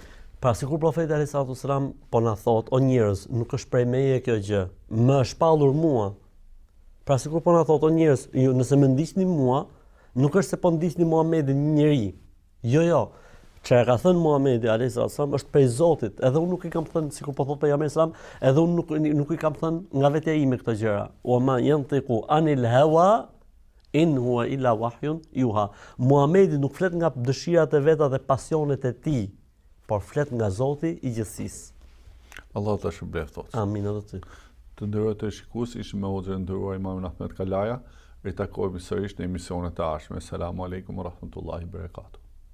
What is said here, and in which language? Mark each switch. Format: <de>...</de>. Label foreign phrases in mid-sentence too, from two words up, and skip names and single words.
<sq>Pra, sikur profeti</sq> <ar>عليه السلام</ar> <sq>po na thotë, o njerëz, nuk është prej meje kjo gjë, më është shpallur mua. Pra, sikur po na thotë, o njerëz, ju nëse më ndiqni mua, nuk është se po ndiqni Muhamedit një njeri. Jo. Që e ka thënë Muhamedi</sq> <ar>عليه السلام</ar> <sq>është prej Zotit, edhe unë nuk i kam thënë, sikur po thotë pejgamberi sallam, edhe unë nuk i kam thënë nga vetja ime këto gjëra.</sq> <ar>وما ينطق عن الهوى إن هو إلا وحي يوحى.</ar> <sq>Muhamedi nuk flet nga dëshirat e veta dhe pasionet e tij, por flet nga Zoti i gjithësisë. Allahu ta shpëlbeft thotë. Amin edhe ty. Të nderuar të shikues, ishim me hoxhën e nderuar Imamin Ahmed Kalaja. Ritakojmë sërish në emisionet e ardhshme.</sq> <ar>السلام عليكم ورحمة الله وبركاته.</ar>